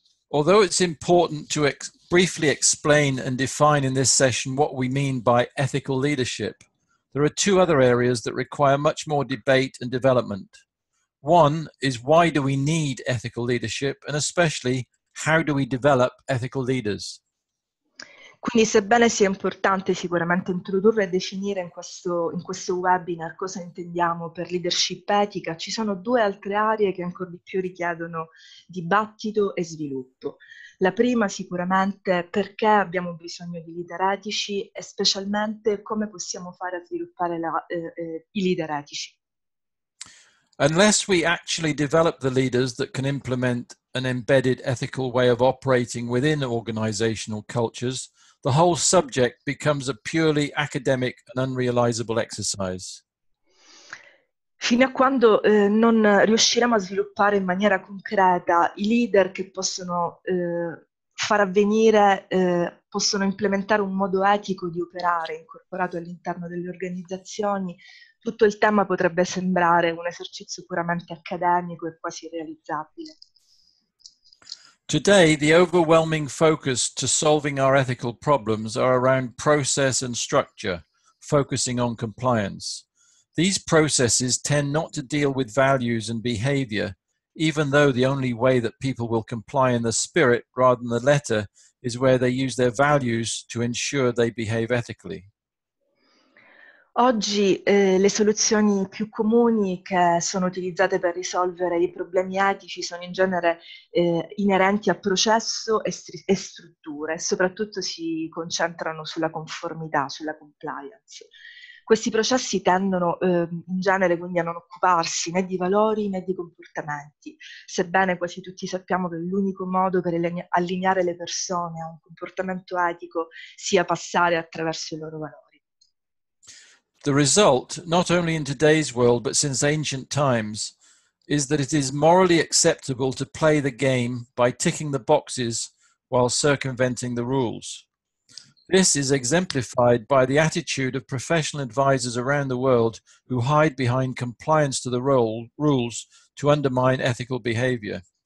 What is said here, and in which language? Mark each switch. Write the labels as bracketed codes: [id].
[en] Although it's important to briefly explain and define in this session what we mean by ethical leadership, there are two other areas that require much more debate and development. One is, why do we need ethical leadership, and especially how do we develop ethical leaders? [it] Quindi, sebbene sia importante sicuramente introdurre e definire in questo webinar cosa intendiamo per leadership etica, ci sono due altre aree che ancora di più richiedono dibattito e sviluppo. La prima sicuramente perché abbiamo bisogno di leader etici e specialmente come possiamo fare a sviluppare i leader etici. [en] Unless we actually develop the leaders that can implement an embedded ethical way of operating within organizational cultures, the whole subject becomes a purely academic and unrealizable exercise. [it] Fino a quando non riusciremo a sviluppare in maniera concreta i leader che possono far avvenire, possono implementare un modo etico di operare incorporato all'interno delle organizzazioni, tutto il tema potrebbe sembrare un esercizio puramente accademico e quasi irrealizzabile. [en] Today, the overwhelming focus to solving our ethical problems are around process and structure, focusing on compliance. These processes tend not to deal with values and behavior, even though the only way that people will comply in the spirit rather than the letter is where they use their values to ensure they behave ethically. [it] Oggi le soluzioni più comuni che sono utilizzate per risolvere i problemi etici sono in genere inerenti a processo e strutture e soprattutto si concentrano sulla conformità, sulla compliance. Questi processi tendono in genere quindi a non occuparsi né di valori né di comportamenti, sebbene quasi tutti sappiamo che l'unico modo per allineare le persone a un comportamento etico sia passare attraverso i loro valori. [en] The result, not only in today's world but since ancient times, is that it is morally acceptable to play the game by ticking the boxes while circumventing the rules. This is exemplified by the attitude of professional advisors around the world who hide behind compliance to the rules to undermine ethical behavior.